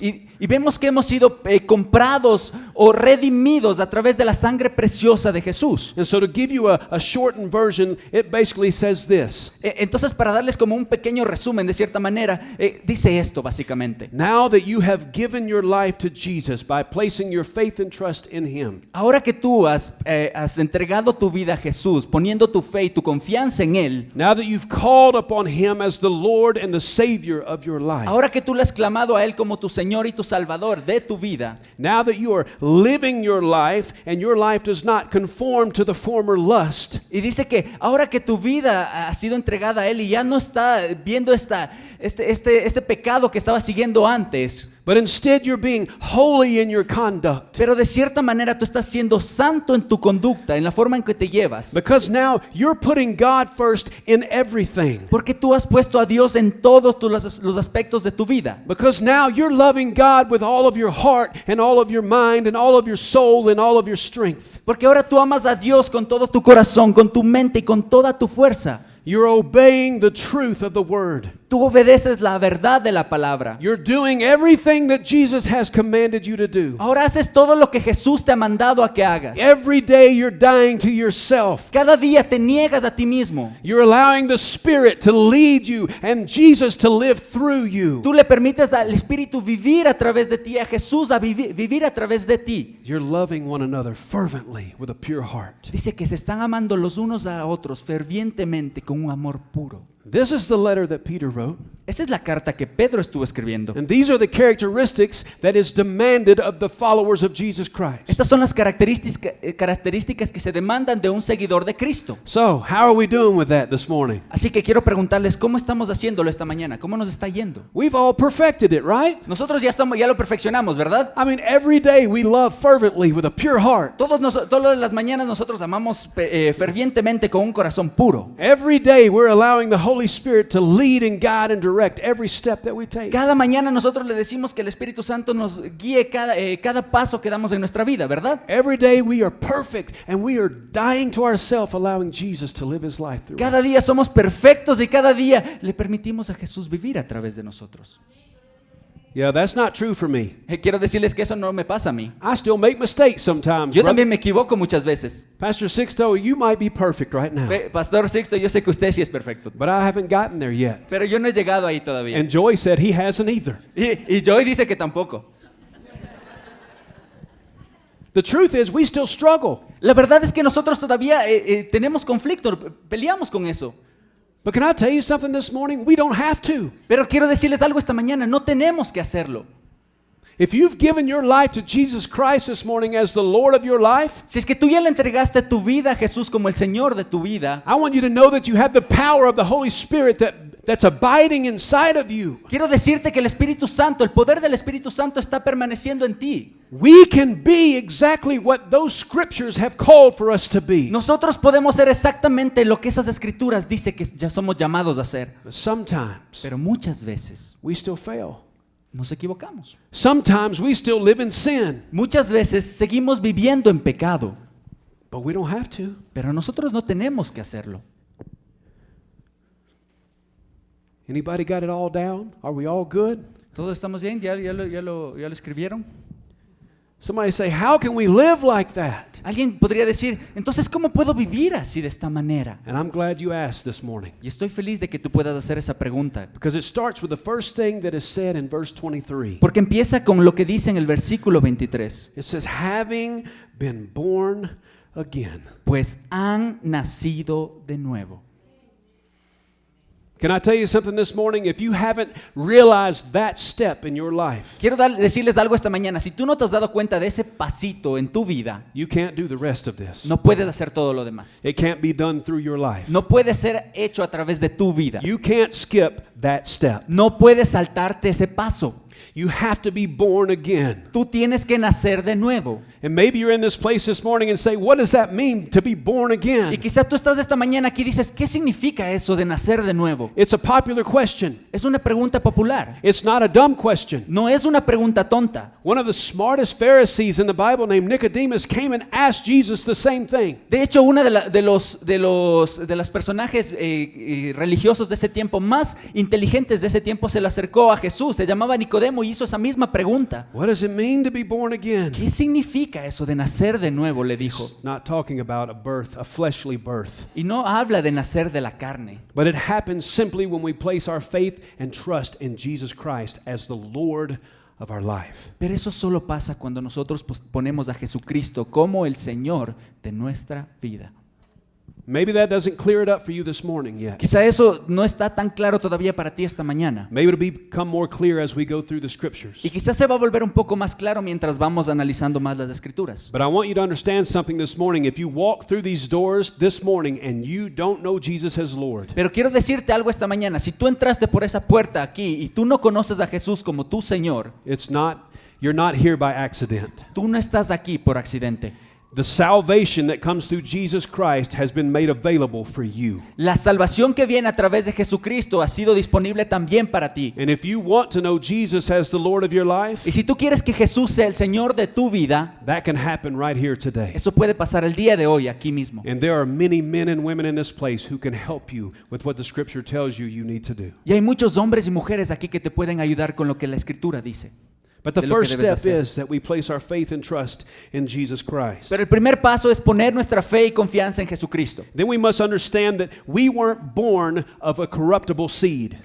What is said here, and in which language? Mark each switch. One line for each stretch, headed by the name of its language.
Spanish: Y vemos que hemos sido comprados o redimidos a través de la sangre preciosa de Jesús.
English: And so to give you a shortened version, it basically says this.
Spanish: Entonces, para darles como un pequeño resumen de cierta manera, dice esto básicamente.
English: Now that you have given your life to Jesus by placing your faith and trust in Him.
Spanish: Ahora que tú has entregado tu vida a Jesús, poniendo tu fe y tu confianza en Él.
English: Now that you've called upon Him as the Lord and the Savior of your life.
Spanish: Ahora que tú le has clamado a Él como tu Señor y tu Salvador de tu vida.
English: Now that you are living your life and your life does not conform to the former lust.
Spanish: Y dice que ahora que tu vida ha sido entregada a Él y ya no está viendo este pecado que estaba siguiendo antes.
English: But instead you're being holy in your conduct.
Spanish: Pero de cierta manera tú estás siendo santo en tu conducta, en la forma en que te llevas.
English: Because now you're putting God first in everything.
Spanish: Porque tú has puesto a Dios en todos los aspectos de tu vida.
English: Because now you're loving God with all of your heart and all of your mind and all of your soul and all of your strength.
Spanish: Porque ahora tú amas a Dios con todo tu corazón, con tu mente y con toda tu fuerza.
English: You're obeying the truth of the word.
Spanish: Tú obedeces la verdad de la palabra.
English: You're doing everything that Jesus has commanded you to do.
Spanish: Ahora haces todo lo que Jesús te ha mandado a que hagas.
English: Every day you're dying to yourself.
Spanish: Cada día te niegas a ti mismo.
English: You're allowing the Spirit to lead you and Jesus to live through you.
Spanish: Tú le permites al Espíritu vivir a través de ti, a Jesús a vivir a través de ti.
English: You're loving one another fervently with a pure heart.
Spanish: Dice que se están amando los unos a otros fervientemente con un amor puro.
English: This is the letter that Peter wrote.
Spanish: Esa es la carta que Pedro estuvo escribiendo.
English: And these are the characteristics that is demanded of the followers of Jesus Christ.
Spanish: Estas son las características que se demandan de un seguidor de Cristo.
English: So, how are we doing with that this morning?
Spanish: Así que quiero preguntarles, ¿cómo estamos haciéndolo esta mañana? ¿Cómo nos está yendo?
English: We've all perfected it, right?
Spanish: Nosotros ya lo perfeccionamos, ¿verdad?
English: I mean, every day we love fervently with a pure heart.
Spanish: Todas las mañanas nosotros amamos fervientemente con un corazón puro.
English: Every day we're allowing the Holy Spirit to lead and guide and direct every step that we take.
Spanish: Cada mañana nosotros le decimos que el Espíritu Santo nos guíe cada paso que damos en nuestra vida, ¿verdad?
English: Every day we are perfect and we are dying to ourselves, allowing Jesus to live His life through us.
Spanish: Cada día somos perfectos y cada día le permitimos a Jesús vivir a través de nosotros.
English: Yeah, that's not true for me.
Spanish: Quiero decirles que eso no me pasa a mí.
English: I still make mistakes sometimes.
Spanish: Yo
English: brother.
Spanish: también me equivoco muchas veces.
English: Pastor Sixto, you might be perfect right now,
Spanish: Pastor Sixto, yo sé que usted sí es perfecto,
English: but I haven't gotten there yet.
Spanish: pero yo no he llegado ahí todavía.
English: And Joy said he hasn't either.
Spanish: Y Joy dice que tampoco.
English: The truth is, we still struggle.
Spanish: La verdad es que nosotros todavía tenemos conflicto, peleamos con eso.
English: But can I tell you something this morning? We don't have to.
Spanish: Pero quiero decirles algo esta mañana, no tenemos que hacerlo.
English: If you've given your life to Jesus Christ this morning as the Lord of your life,
Spanish: Si es que tú ya le entregaste tu vida a Jesús como el Señor de tu vida,
English: I want you to know that you have the power of the Holy Spirit that's abiding inside of you.
Spanish: quiero decirte que el Espíritu Santo, el poder del Espíritu Santo está permaneciendo en ti.
English: We can be exactly what those scriptures have called for us to be.
Spanish: Nosotros podemos ser exactamente lo que esas escrituras dicen que ya somos llamados a ser.
English: But sometimes
Spanish: Pero muchas veces
English: we still fail.
Spanish: nos equivocamos.
English: Sometimes we still live in sin,
Spanish: Muchas veces seguimos viviendo en pecado,
English: but we don't have to.
Spanish: pero nosotros no tenemos que hacerlo.
English: Anybody got it all down? Are we all good?
Spanish: ¿Todos estamos bien? ¿Ya lo escribieron?
English: Somebody say, how can we live like that?
Spanish: Alguien podría decir, entonces, ¿cómo puedo vivir así de esta manera?
English: And I'm glad you asked this morning,
Spanish: Y estoy feliz de que tú puedas hacer esa pregunta.
English: because it starts with the first thing that is said in verse 23.
Spanish: Porque empieza con lo que dice en el versículo 23.
English: It says, having been born again.
Spanish: Pues han nacido de nuevo.
English: Can I tell you something this morning? If you haven't realized that step in your life,
Spanish: Quiero decirles algo esta mañana. Si tú no te has dado cuenta de ese pasito en tu vida,
English: you can't do the rest of this.
Spanish: no puedes hacer todo lo demás.
English: It can't be done through your life.
Spanish: No puede ser hecho a través de tu vida.
English: You can't skip that step.
Spanish: No puedes saltarte ese paso.
English: You have to be born again.
Spanish: Tú tienes que nacer de nuevo.
English: And maybe you're in this place this morning and say, what does that mean to be born
Spanish: Y
English: again?
Spanish: quizá tú estás esta mañana aquí y dices, ¿qué significa eso de nacer de nuevo?
English: It's a popular question.
Spanish: Es una pregunta popular.
English: It's not a dumb question.
Spanish: No es una pregunta tonta.
English: One of the smartest Pharisees in the Bible named Nicodemus came and asked Jesus the same thing.
Spanish: De hecho, una de los personajes religiosos de ese tiempo, más inteligentes de ese tiempo, se le acercó a Jesús. Se llamaba Nicodemo y hizo esa misma pregunta.
English: What does it mean to be born again?
Spanish: ¿Qué significa eso de nacer de nuevo? Le dijo.
English: It's not talking about a birth, a fleshly birth.
Spanish: Y no habla de nacer de la carne.
English: But it happens simply when we place our faith and trust in Jesus Christ as the Lord of our life.
Spanish: Pero eso solo pasa cuando nosotros ponemos a Jesucristo como el Señor de nuestra vida.
English: Maybe that doesn't clear it up for you this morning yet.
Spanish: Quizá eso no está tan claro todavía para ti esta mañana.
English: Maybe it'll become more clear as we go through the scriptures.
Spanish: Y quizás se va a volver un poco más claro mientras vamos analizando más las escrituras.
English: But I want you to understand something this morning. If you walk through these doors this morning and you don't know Jesus as Lord,
Spanish: Pero quiero decirte algo esta mañana. Si tú entraste por esa puerta aquí y tú no conoces a Jesús como tu Señor,
English: you're not here by accident.
Spanish: tú no estás aquí por accidente.
English: The salvation that comes through Jesus Christ has been made available for you.
Spanish: La salvación que viene a través de Jesucristo ha sido disponible también para ti.
English: And if you want to know Jesus as the Lord of your life,
Spanish: Y si tú quieres que Jesús sea el Señor de tu vida,
English: that can happen right here today.
Spanish: eso puede pasar el día de hoy aquí mismo.
English: And there are many men and women in this place who can help you with what the scripture tells you need to do.
Spanish: Y hay muchos hombres y mujeres aquí que te pueden ayudar con lo que la Escritura dice.
English: But the
Spanish: de lo que
English: first
Spanish: debes
English: step
Spanish: hacer.
English: is that we place our faith and trust in Jesus Christ.
Spanish: Pero el primer paso es poner nuestra fe y confianza en Jesucristo.
English: Then we must understand that we weren't born of a corruptible seed.